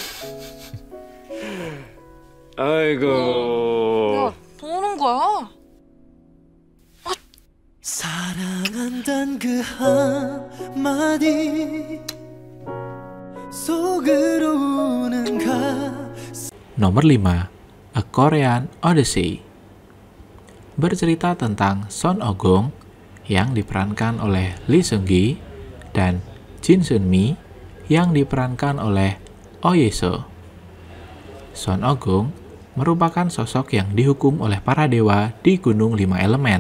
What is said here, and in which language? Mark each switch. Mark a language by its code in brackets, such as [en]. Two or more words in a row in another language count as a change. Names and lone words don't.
[ko] 아이고. 야, 뭐 하는 거야? 사랑한단 그 한마디 속으로는 [id] Nomor 5. A Korean Odyssey. Bercerita tentang Son Oh-gung yang diperankan oleh Lee Seung-gi dan Jin Sun-mi yang diperankan oleh Oh Ye-so. Son Oh-gung merupakan sosok yang dihukum oleh para dewa di Gunung 5 Elemen.